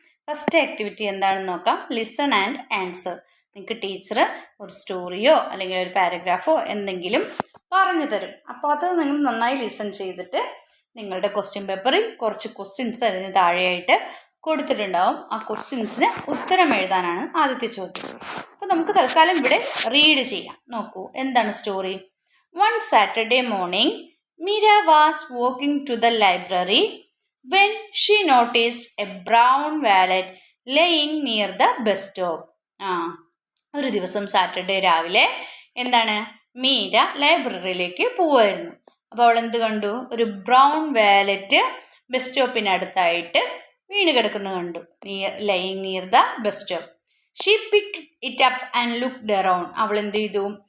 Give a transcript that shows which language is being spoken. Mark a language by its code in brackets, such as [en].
[ml] First activity എന്താണെന്ന് നോക്കാം. Listen and answer. നിങ്ങൾക്ക് ടീച്ചർ ഒരു സ്റ്റോറിയോ അല്ലെങ്കിൽ ഒരു പാരഗ്രാഫോ എന്തെങ്കിലും പറഞ്ഞു തരും. അപ്പോൾ അത് നിങ്ങൾ നന്നായി ലിസൺ ചെയ്തിട്ട് നിങ്ങളുടെ ക്വസ്റ്റ്യൻ പേപ്പറിൽ കുറച്ച് ക്വസ്റ്റ്യൻസ് അതിന് താഴെയായിട്ട് കൊടുത്തിട്ടുണ്ടാവും. ആ ക്വസ്റ്റ്യൻസിന് ഉത്തരം എഴുതാനാണ് ആദ്യത്തെ ചോദ്യം. അപ്പോൾ നമുക്ക് തൽക്കാലം ഇവിടെ റീഡ് ചെയ്യാം. നോക്കൂ, എന്താണ് story. [en] One Saturday morning Meera was walking to the library when she noticed a brown wallet laying near the bus stop. [ml] ഒരു ദിവസം സാറ്റർഡേ രാവിലെ എന്താണ്, മീര ലൈബ്രറിയിലേക്ക് പോവായിരുന്നു. അപ്പോൾ അവൾ എന്ത് കണ്ടു? ഒരു ബ്രൗൺ വാലറ്റ് ബസ് സ്റ്റോപ്പിനടുത്തായിട്ട് വീണ് കിടക്കുന്നത് കണ്ടു. [en] Lying near the bus stop. She picked it up and looked around. [ml] അവൾ എന്ത് ചെയ്തു?